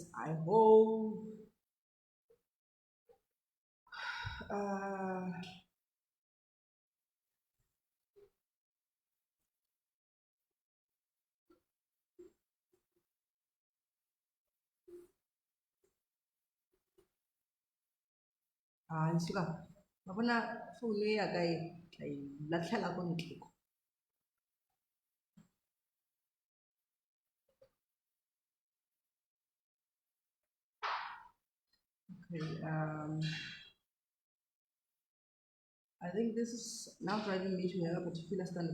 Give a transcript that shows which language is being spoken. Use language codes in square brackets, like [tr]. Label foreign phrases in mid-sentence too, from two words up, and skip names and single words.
[en] I hope. Uh, suka. [tn] Mabona phone ya ka e latlhela ko ntle. [en] Okay, I think this is now driving me to a particular standard.